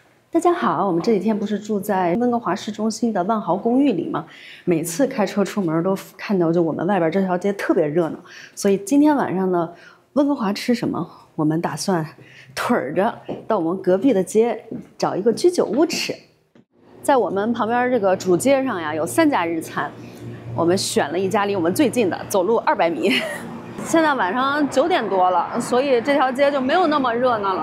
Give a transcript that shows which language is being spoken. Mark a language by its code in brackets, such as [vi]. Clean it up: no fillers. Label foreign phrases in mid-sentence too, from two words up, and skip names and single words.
[zh] 大家好，我們這幾天不是住在溫哥華市中心的萬豪公寓裡嗎？每次開車出門都看到就我們外邊這條街特別熱鬧，所以今天晚上呢，溫哥華吃什麼？我們打算腿着到我們隔壁的街找一個居酒屋吃。在我們旁邊這個主街上呀，有3家日餐，我們選了一家離我們最近的，走路200米。現在晚上9點多了，所以這條街就沒有那麼熱鬧了。